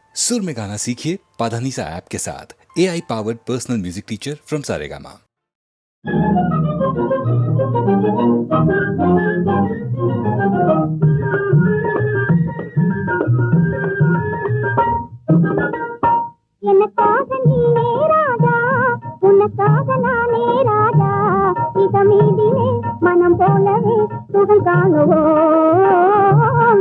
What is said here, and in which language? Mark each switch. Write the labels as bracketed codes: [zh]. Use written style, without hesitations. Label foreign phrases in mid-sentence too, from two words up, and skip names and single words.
[hi] सुर में गाना सीखिए पाधानीसा ऐप के साथ। [en] AI powered personal music teacher from Saregama. [ta] எனக்காக நீனே ராஜா, உனக்காக நானே ராஜா, இதமீதிலே மனம் போலவே சுகம் காணுவோம்.